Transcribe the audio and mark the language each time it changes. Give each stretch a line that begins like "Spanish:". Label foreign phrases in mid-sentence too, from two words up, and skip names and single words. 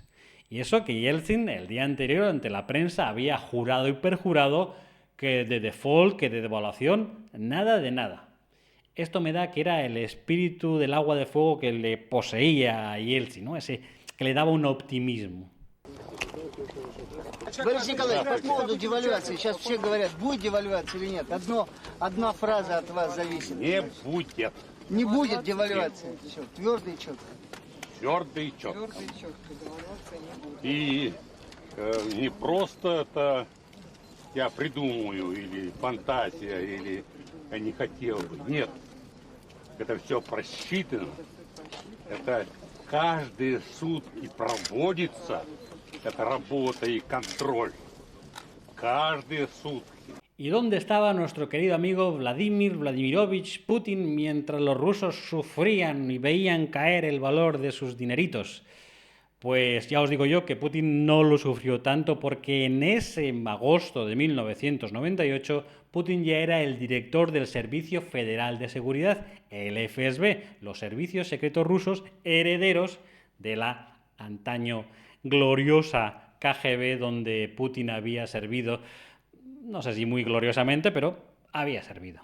Spanish: Y eso que Yeltsin el día anterior ante la prensa había jurado y perjurado que de default, que de devaluación, nada de nada. Esto me da que era el espíritu del agua de fuego que le poseía a Yeltsin, ¿no? Ese que le daba un optimismo.
Russian: Борис Николаевич, по поводу девальвации, сейчас все говорят, будет девальвация или нет. Одна фраза от вас зависит. Не будет. Не будет девальвации. Все, твердый и четко. Твердый и четко. И не просто это я придумаю, или фантазия, или я не хотел бы. Нет. Это все просчитано. Это каждые сутки проводится. Это работа и контроль. Каждые сутки.
Spanish: ¿Y dónde estaba nuestro querido amigo Vladimir Vladimirovich Putin mientras los rusos sufrían y veían caer el valor de sus dineritos? Pues ya os digo yo que Putin no lo sufrió tanto porque en ese agosto de 1998 Putin ya era el director del Servicio Federal de Seguridad, el FSB, los servicios secretos rusos herederos de la antaño gloriosa KGB donde Putin había servido, no sé si muy gloriosamente, pero había servido.